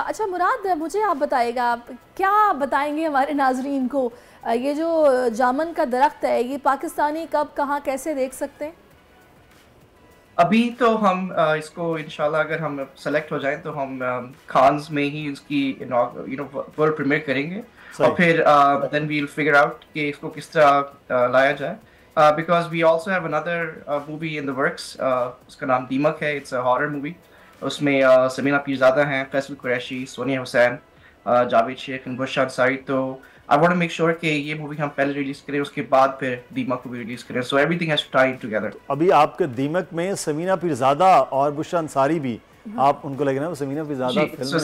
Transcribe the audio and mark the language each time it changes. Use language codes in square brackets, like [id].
[hi] अच्छा मुराद, मुझे आप बताइएगा, आप क्या बताएंगे हमारे नाजरीन को, ये जो जामन का दरख्त है ये पाकिस्तानी कब, कहाँ, कैसे देख सकते हैं? अभी तो हम इसको इंशाल्लाह अगर हम सेलेक्ट हो जाएं तो हम खान्स में ही उसकी वर्ल्ड प्रीमियर करेंगे, और फिर [en] then we will figure out [hi] कि इसको किस तरह लाया जाए। [en] Because we also have another movie in the works, [hi] उसका नाम दीमक है, [en] it's a horror movie। [hi] उसमें समीना पीरज़ादा हैं, फैसल कुरैशी, सोनिया हुसैन, जावेद शेख, बुशरा अंसारी। तो [en] I want to make sure [hi] कि ये मूवी हम पहले रिलीज करें, उसके बाद फिर दीमक को भी रिलीज करें, [en] so everything has to tie in together। [hi] अभी आपके दीमक में समीना पीरज़ादा और बुशरा अंसारी भी, आप उनको लगे ना, समीना पीरज़ादा फिल्म,